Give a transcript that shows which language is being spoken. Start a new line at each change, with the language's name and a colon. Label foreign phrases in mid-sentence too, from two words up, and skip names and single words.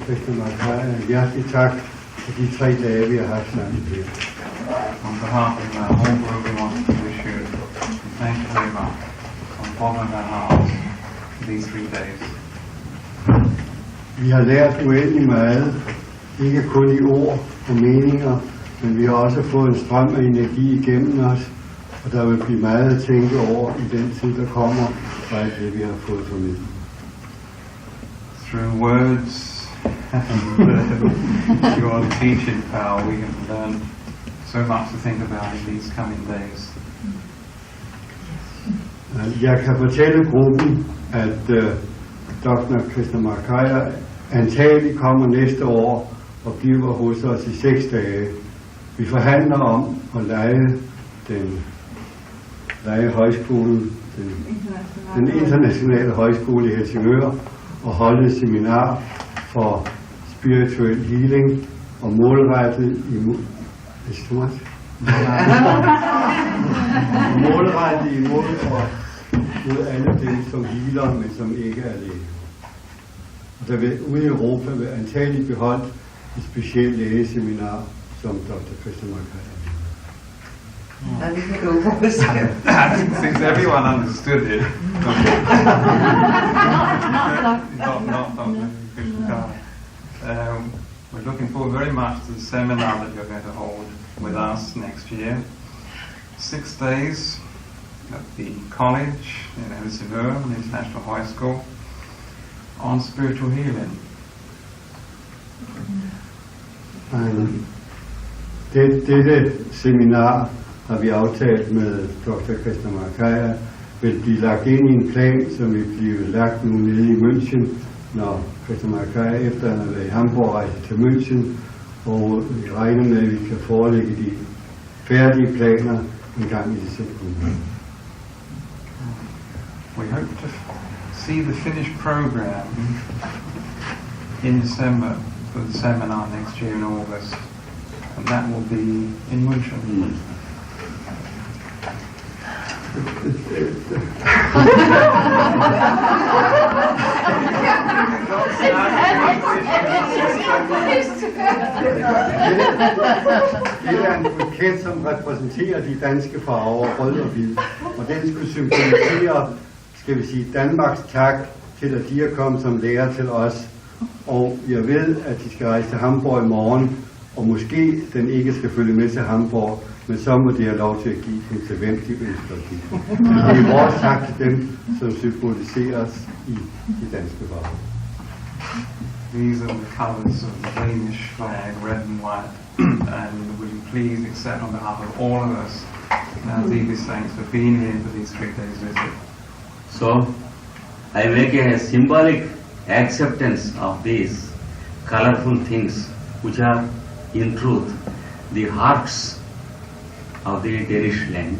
Danish: Krishnamacharya hjertelig tak for de 3 dage, vi har haft sammen her.
English: behalf of our whole group, we want to wish you thank you very much from the bottom of our hearts for these 3 days.
Danish: Vi har lært uendelig meget, ikke kun i ord og meninger, men vi har også fået en strøm af energi igennem os, og der vil blive meget at tænke over i den tid, der kommer, og alt det, vi har fået formidlet.
English: Through words and your teaching power, we have learned so much to think about in these coming days.
Danish: Jeg kan fortælle gruppen, at Dr. Krishnamacharya antagelig kommer næste år og bliver hos os i 6 dage. Vi forhandler om at leje højskolen, den internationale højskole i Helsingør, og holde et seminar for
English: spiritual healing
Danish: og målrettet imod mod alle dem, som healer, men som ikke er læger. Og der vil ude i Europa vil antageligt beholdt et specielt lægeseminar, som Dr. Krishnamacharya.
English: Since everyone understood it, we're looking forward very much to the seminar that you're going to hold with us next year. 6 days at the college in Helsingør, an international high school, on spiritual healing.
Danish: Dette seminar har vi aftalt med Dr. Krishnamacharya vil blive lagt ind i en plan, som vil blive lagt nu nede i München, når Krishnamacharya efter han har været i Hamburg rejser til München, og vi regner med, at vi kan forelægge de færdige planer en gang i december.
English: We hope to see the finished program in December for the seminar next year in August, and that will be in München.
Danish: Det er en buket, som repræsenterer de danske farver, rød og hvid, og den skulle symbolisere, skal vi sige, Danmarks tak til, at de er kommet som lærer til os. Og jeg ved, at de skal rejse til Hamburg i morgen, og måske den ikke skal følge med til Hamburg, men så må de have lov til at give den til hvem de ønsker at give. Det er vores tak til dem, som symboliseres i de danske farver.
English: These are the colours of the Danish flag, red and white, and would you please accept on behalf of all of us our deepest thanks for being here for these 3 days visit. So, I make a symbolic acceptance of these colorful things, which are in truth the hearts of the Danish land.